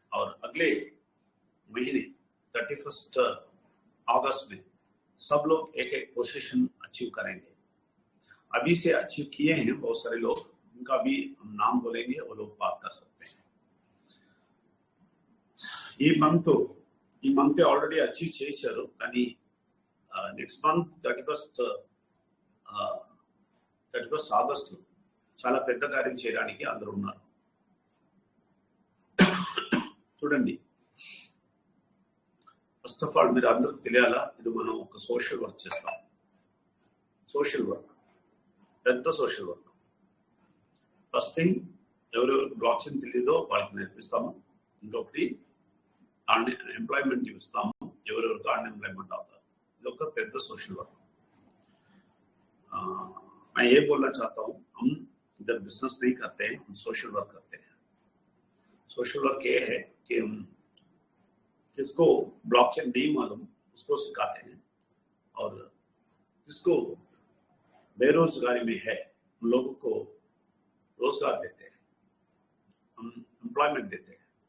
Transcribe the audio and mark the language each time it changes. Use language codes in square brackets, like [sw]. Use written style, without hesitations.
[hi] और अगले महीने 31st अगस्त में सब लोग एक पोजीशन अचीव करेंगे. अभी से अचीव किए हैं बहुत सारे लोग, उनका भी हम नाम बोलेंगे, वो लोग बात कर सकते हैं. [te] ఈ మంత్ ఆల్రెడీ అచీవ్ చేశారు, కానీ నెక్స్ట్ మంత్ 31st ఆగస్టు చాలా పెద్ద కార్యం చేయడానికి అందరూ ఉన్నారు. చూడండి, ఫస్ట్ ఆఫ్ ఆల్ మీరు అందరికి తెలియాలా, ఇది మనం ఒక సోషల్ వర్క్ చేస్తాం. సోషల్ వర్క్, పెద్ద సోషల్ వర్క్. ఫస్ట్ థింగ్, ఎవరెవరు బ్లాక్ చైన్ తెలియదో వాళ్ళకి నేర్పిస్తాము. ఇంకొకటి ఎంప్లాయ్మెంట్ ఇస్తాము, ఎవరెవరికి అన్ఎంప్లాయ్మెంట్ అవుతారు. ఇది ఒక పెద్ద సోషల్ వర్క్. [hi] मैं ये बोलना चाहता हूँ, हम इधर बिजनेस नहीं करते हैं, हम सोशल वर्क करते हैं. सोशल वर्क ये है कि हम जिसको ब्लॉकचेन नहीं मालूम उसको सिखाते हैं, और जिसको बेरोजगारी में है उन लोगों को रोजगार देते हैं, हम एम्प्लॉयमेंट देते हैं.